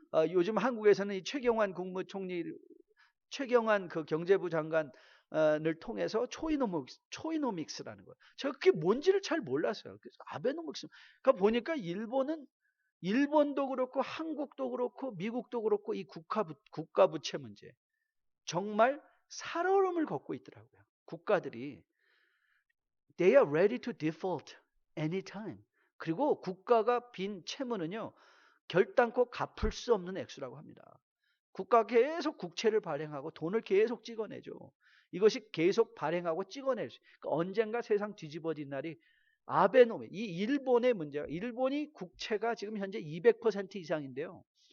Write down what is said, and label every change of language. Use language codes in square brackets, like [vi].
[ko] 요즘 한국에서는 이 최경환 국무총리, 최경환 그 경제부 장관을 통해서 초이노믹스라는 거예요. 제가 그게 뭔지를 잘 몰랐어요. 그래서 아베노믹스. 그러니까 보니까 일본도 그렇고 한국도 그렇고 미국도 그렇고 이 국가 부채 문제. 정말 살얼음을 걷고 있더라고요. 국가들이 [en] they are ready to default anytime. [ko] 그리고 국가가 빈 채무는요, 결단코 갚을 수 없는 액수라고 합니다. 국가가 계속 국채를 발행하고 돈을 계속 찍어내죠. 이것이 계속 발행하고 찍어낼 수. 그러니까 언젠가 세상 뒤집어진 날이 아베노믹. 이 일본의 문제가, 일본이 국채가 지금 현재 200% 이상인데요.